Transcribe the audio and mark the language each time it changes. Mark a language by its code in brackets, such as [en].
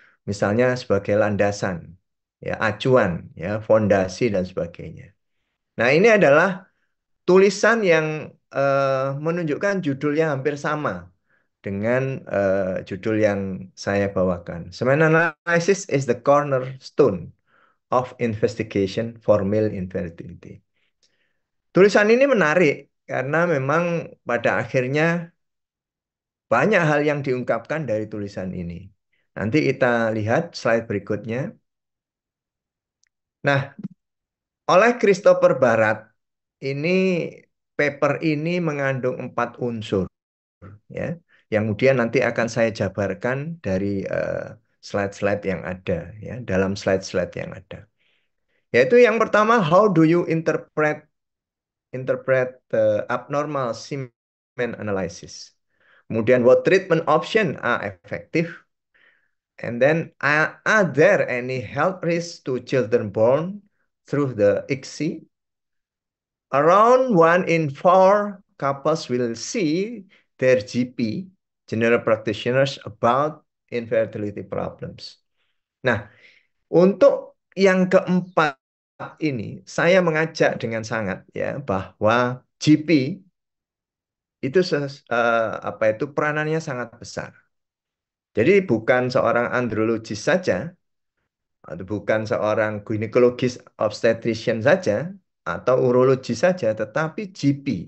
[id] misalnya sebagai landasan, ya, acuan, ya, fondasi dan sebagainya. Nah, ini adalah tulisan yang menunjukkan judulnya hampir sama dengan judul yang saya bawakan. [en] Semen analysis is the cornerstone of investigation for male infertility. [id] Tulisan ini menarik karena memang pada akhirnya banyak hal yang diungkapkan dari tulisan ini. Nanti kita lihat slide berikutnya. Nah, oleh Christopher Barat, ini paper ini mengandung 4 unsur, ya, yang kemudian nanti akan saya jabarkan dari slide-slide yang ada, ya, dalam slide-slide yang ada. Yaitu yang pertama, [en] how do you interpret interpret the abnormal semen analysis? Kemudian, what treatment option are effective? And then, are there any health risks to children born through the ICSI? Around 1 in 4 couples will see their GP, general practitioners, about infertility problems. [id] Nah, untuk yang keempat ini, saya mengajak dengan sangat, ya, bahwa GP itu apa itu peranannya sangat besar. Jadi bukan seorang andrologis saja, atau bukan seorang ginekologis obstetrician saja, atau urologis saja, tetapi GP.